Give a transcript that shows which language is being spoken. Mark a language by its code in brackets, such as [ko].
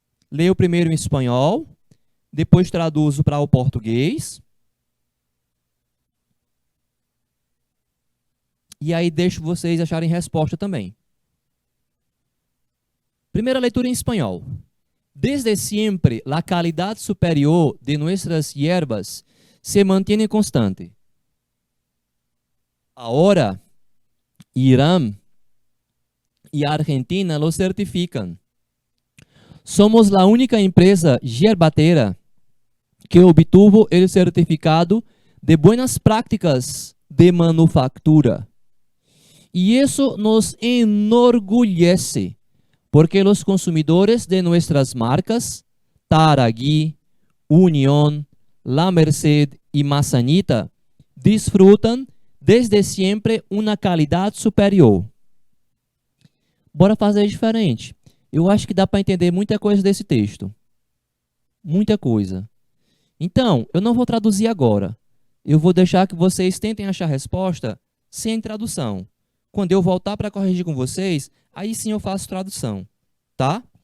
[pt] Leio primeiro em espanhol, depois traduzo para o português. E aí deixo vocês acharem resposta também. Primeira leitura em espanhol. [es] Desde siempre, la calidad superior de nuestras hierbas se mantiene constante. Ahora, Irán y Argentina lo certifican. Somos la única empresa yerbatera que obtuvo el certificado de buenas prácticas de manufactura. Y eso nos enorgullece, porque los consumidores de nuestras marcas, Taragui, Unión, La Merced y Mazanita, disfrutan desde siempre una calidad superior. [pt] Bora fazer diferente. Eu acho que dá para entender muita coisa desse texto. Muita coisa. Então, eu não vou traduzir agora. Eu vou deixar que vocês tentem achar a resposta sem tradução. Quando eu voltar para corrigir com vocês, aí sim eu faço tradução, tá?